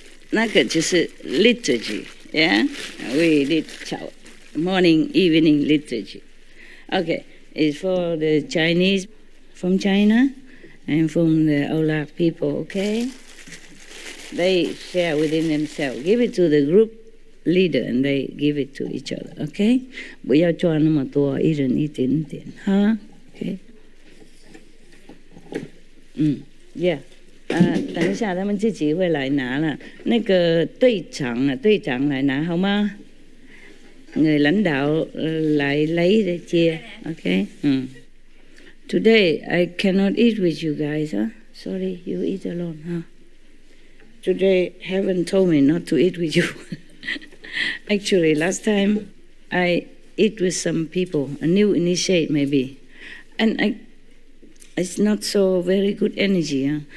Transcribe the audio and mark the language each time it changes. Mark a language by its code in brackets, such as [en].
[zh] 那个就是 [en] liturgy, yeah? We did morning, evening liturgy. Okay, it's for the Chinese from China and from the Olaf people, okay? They share within themselves. Give it to the group leader and they give it to each other, okay? [zh] 不要赚那么多，一人一点点，哈 ？ [en] Okay. Yeah. [zh] 等一下他们自己会来拿了。那个队长来拿好吗？ [vi] Người lãnh đạo lại lấy để chia, okay? [en] Today I cannot eat with you guys, huh? Sorry, you eat alone, huh? Today heaven told me not to eat with you. Actually, last time I eat with some people, a new initiate maybe, and it's not so very good energy, huh?